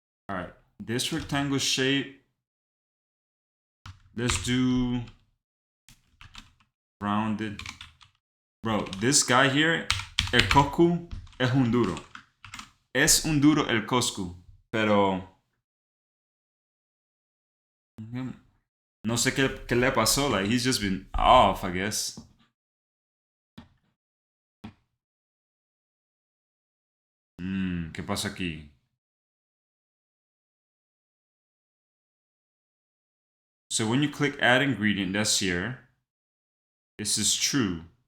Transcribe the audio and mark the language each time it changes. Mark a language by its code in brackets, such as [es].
[en] All right, this rectangle shape, let's do rounded. Bro, this guy here, [es] el Coscu es un duro. Es un duro el Coscu, pero no sé qué le pasó. [en] Like, he's just been off, I guess. [es] ¿Qué pasa aquí? [en] So when you click add ingredient, that's here. This is true.